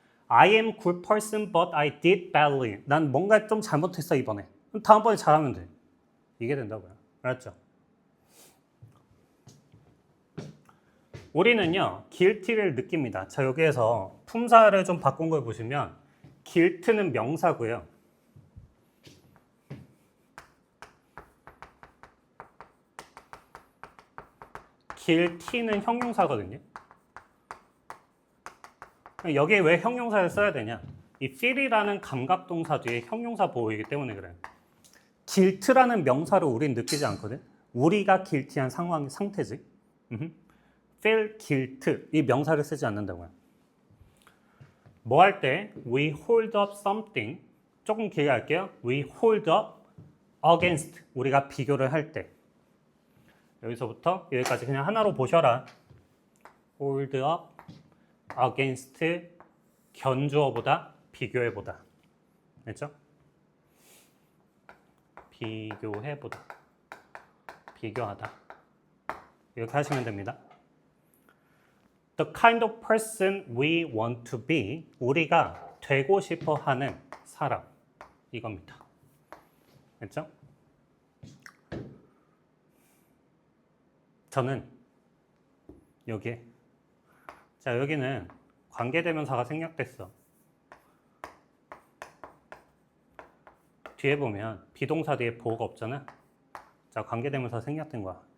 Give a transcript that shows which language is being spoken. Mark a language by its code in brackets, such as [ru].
[en] I am good person but I did badly. [ko] 난 뭔가 좀 잘못했어 이번에. 다음번에 잘하면 돼. 이게 된다고요. 알았죠? 우리는요. guilty를 느낍니다. 자, 여기에서 품사를 좀 바꾼 걸 보시면 guilt는 명사고요. guilty는 형용사거든요. 여기에 왜 형용사를 써야 되냐? 이 feel이라는 감각동사 뒤에 형용사 보호이기 때문에 그래요. guilt라는 명사를 우린 느끼지 않거든. 우리가 guilty한 상태지. [en] feel guilt [ko] 이 명사를 쓰지 않는다고요. 뭐 할 때 [en] we hold up something [ko] 조금 길게 할게요. [en] we hold up against [ko] 우리가 비교를 할 때 여기서부터 여기까지 그냥 하나로 보셔라. [en] hold up against [ko] 견주어보다 비교해보다. 됐죠? 비교해보다. 비교하다. 이렇게 하시면 됩니다. [en] The kind of person we want to be [ko] 우리가 되고 싶어 하는 사람 이겁니다. 됐죠? 저는 여기에 자, 여기는 관계대명사가 생략됐어. 뒤에 보면 비동사 뒤에 보호가 없잖아. 자, 관계대명사 생략된 거야.